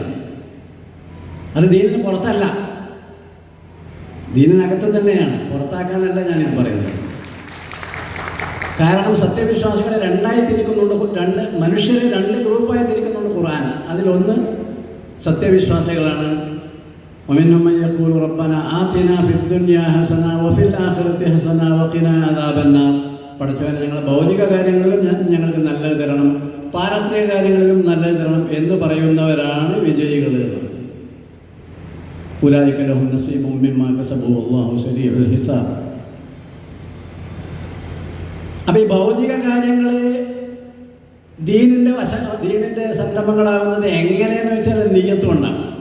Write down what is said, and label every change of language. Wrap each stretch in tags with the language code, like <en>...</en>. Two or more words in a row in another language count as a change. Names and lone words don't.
<ml>അത് ദീനിന് പുറത്തല്ല, ദീനിനകത്ത് തന്നെയാണ്, പുറത്താക്കാനല്ല ഞാനിത് പറയുന്നത്. കാരണം സത്യവിശ്വാസികളെ രണ്ടായി തിരിക്കുന്നുണ്ട്, മനുഷ്യരെ രണ്ട് ഗ്രൂപ്പായി തിരിക്കുന്നുണ്ട് ഖുർആൻ. അതിലൊന്ന് സത്യവിശ്വാസികളാണ്.</ml> <ar>ومنهم من يقول ربنا آتنا في الدنيا حسنة وفي الآخرة حسنة وقنا عذاب النار.</ar> <ml>പഠിച്ചവനെ ഞങ്ങൾ ഭൗതിക കാര്യങ്ങളിലും ഞങ്ങൾക്ക് നല്ലത് തരണം, പാരത്രിക കാര്യങ്ങളിലും നല്ലത് തരണം എന്ന് പറയുന്നവരാണ് വിജയികൾ.</ml> <ar>أولئك لهم نصيب مما كسبوا والله سريع الحساب.</ar> <ml>അപ്പോൾ ഈ ഭൗതിക കാര്യങ്ങൾ ദീനിൻ്റെ സംരംഭങ്ങളാകുന്നത് എങ്ങനെയെന്ന് വെച്ചാൽ നിയ്യത്ത് കൊണ്ടാണ്.</ml>